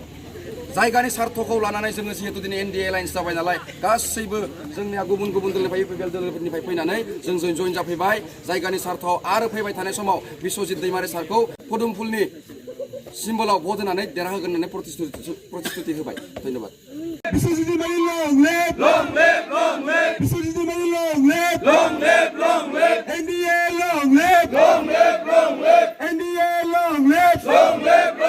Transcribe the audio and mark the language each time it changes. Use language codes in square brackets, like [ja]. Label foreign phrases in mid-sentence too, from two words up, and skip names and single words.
[brx] जायगानि सार्थखौ लानानै जोङो जिहेतु दिनै एनडिए एलायन्स जाबाय नालाय गासैबो जोंनिया गुबुन गुबुन दोलोनिफ्राय इउपिपिएल दोलोफोरनिफ्राय फैनानै जों जइन जाफैबाय। जायगानि सार्थाव आरो फैबाय थानाय समाव बिश्वजित दैमारि सारखौ पदुमफुलनि सिम्बलाव भट होनानै देरहाहोगोन होननानै प्रतिश्रुति होबाय। धन्यबाद। [en] बिश्वजित दैमारि long live बिश्वजित दैमारि long live NDA long live NDA long live